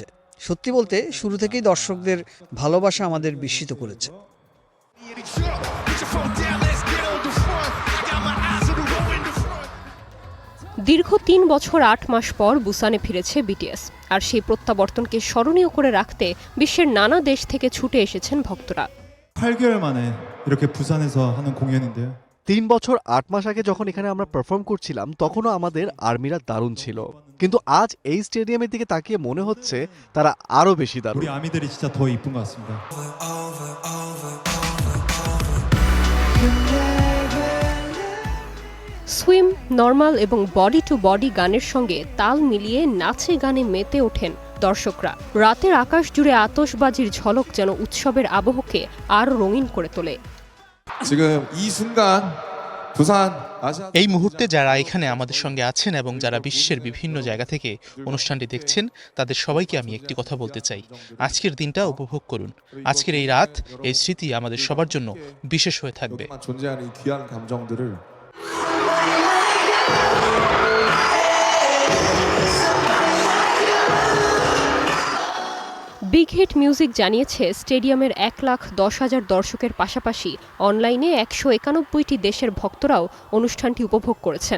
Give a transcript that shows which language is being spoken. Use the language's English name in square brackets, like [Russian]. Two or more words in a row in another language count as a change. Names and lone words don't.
[Bangla] সত্যি বলতে শুরু থেকেই দর্শকদের ভালোবাসা আমাদের বিস্মিত করেছে। দীর্ঘ ৩ বছর ৮ মাস পর বুসানে ফিরেছে বিটিএস। আর সেই প্রত্যাবর্তনকে স্মরণীয় করে রাখতে বিশ্বের নানা দেশ থেকে ছুটে এসেছেন ভক্তরা। [Korean] 8개월 만에 이렇게 부산에서 하는 공연인데요. [Bangla] ৩ বছর ৮ মাস 아গে যখন এখানে আমরা পারফর্ম করছিলাম তখনও আমাদের আর্মিরা দারুণ ছিল, কিন্তু আজ এই স্টেডিয়ামের দিকে তাকিয়ে মনে হচ্ছে তারা আরো বেশি দারুণ। [Korean] 우리 아미들이 진짜 더 이쁜 것 같습니다. [Bangla] সুইম, নর্মাল এবং বডি টু বডি গানের সঙ্গে তাল মিলিয়ে নাচে গানে মেতে ওঠেন দর্শকরা। রাতের আকাশ জুড়ে আতশবাজির ঝলক যেন উৎসবের আবহকে আরও রঙিন করে তোলে। [Korean] 지금 이 순간 부산 [Bangla] এই মুহূর্তে যারা এখানে আমাদের সঙ্গে আছেন এবং যারা বিশ্বের বিভিন্ন জায়গা থেকে অনুষ্ঠানটি দেখছেন, তাদের সবাইকে আমি একটি কথা বলতে চাই, আজকের দিনটা উপভোগ করুন। আজকের এই রাত, এই স্মৃতি আমাদের সবার জন্য বিশেষ হয়ে থাকবে। [Korean] 존재하는 이 귀한 감정들을 [Bangla] বিগ হিট মিউজিক জানিয়েছে স্টেডিয়ামের ১,১০,০০০ দর্শকের পাশাপাশি অনলাইনে ১৯১টি দেশের ভক্তরাও অনুষ্ঠানটি উপভোগ করেছেন।